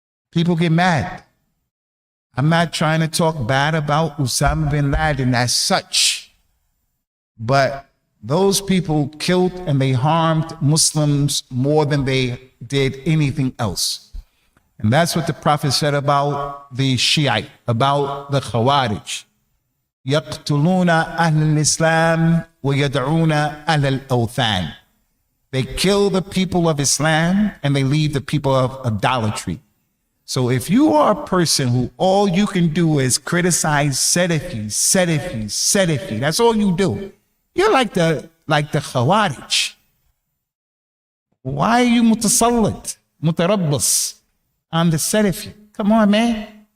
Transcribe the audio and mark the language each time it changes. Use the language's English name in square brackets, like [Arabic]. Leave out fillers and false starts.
[English] People get mad. I'm not trying to talk bad about Osama bin Laden as such, but those people killed and they harmed Muslims more than they did anything else. And that's what the Prophet said about the Shiite, about the Khawarij. [Arabic] يقتلون أهل الإسلام ويدعون أهل الأوثان. [English] They kill the people of Islam and they leave the people of idolatry. So if you are a person who all you can do is criticize Salafi, that's all you do. You're like the Khawarij. Why are you mutasallit, mutarabbas on the Salafi? Come on, man.